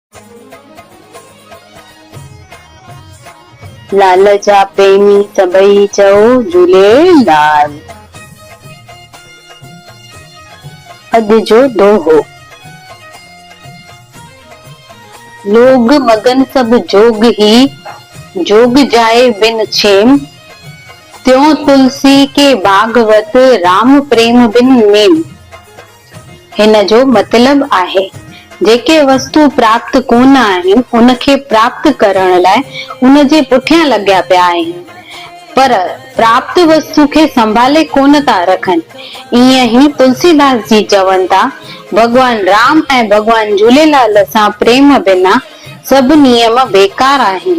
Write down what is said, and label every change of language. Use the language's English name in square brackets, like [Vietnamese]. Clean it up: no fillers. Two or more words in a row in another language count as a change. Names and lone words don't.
[Sindhi] लाल जा प्रेमी सभई चओ झूलेलाल। अॼु जो दोहो। [Hindi] लोग मगन सब जोग ही, जोग जाए बिन छेम। त्यों तुलसी के भागवत, राम प्रेम बिन नेम। [Sindhi] हिन जो मतलब आहे जेके वस्तु प्राप्त कोन आहिनि उनखे प्राप्त करण लाइ उन जे पुठियां लॻिया पिया आहिनि, पर प्राप्त वस्तु खे संभाले कोन था रखनि। ईअं ई तुलसीदास जी चवनि था, भगवान राम ऐं भगवान झूलेलाल सां प्रेम बिना सभु नियम बेकार आहिनि।